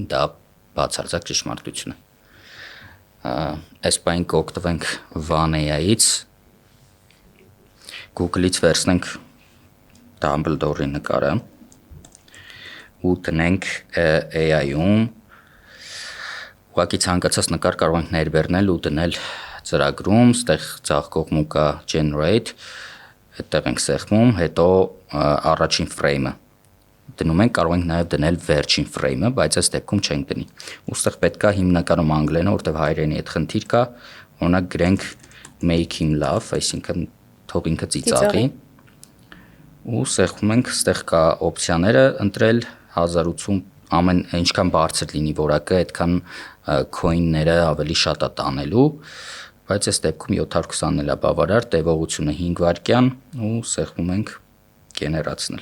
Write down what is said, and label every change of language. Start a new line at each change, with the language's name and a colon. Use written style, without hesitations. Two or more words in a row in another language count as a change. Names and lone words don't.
Armenian: դա բացարձակ ճշմարտություն է։ Այս բան կօգտվենք One AI-ից, Google-ից վերցնենք Dumbledore-ի նկարը ու տնենք AI-ում, ուղղակի ցանկացած նկար կարող ենք ներբեռնել ու դնել ծրագրում, ստեղ ցախ կողմում կա generate, այդտեղ ենք սեղմում, հետո առաջին frame-ը դնում ենք, կարող ենք նաև դնել վերջին frame-ը, բայց այս դեպքում չենք դնի։ Ու ստեղ պետք է հիմնականում անգլերենը, որտեղ հայերենի հետ խնդիր կա, օրինակ գրենք
English: make him laugh,
Armenian: այսինքն թող ինքը ծիծաղի։ Ու սեղմում ենք, ստեղ կա օպցիաները ընտրել 1080 ամեն ինչքան բարձր լինի որակը, այդքան coin-ները ավելի շատ է տանելու, բայց այս դեպքում 720-ն էլ է բավարար, տևողությունը 5 վայրկյան ու սեղմում ենք գեներացնել։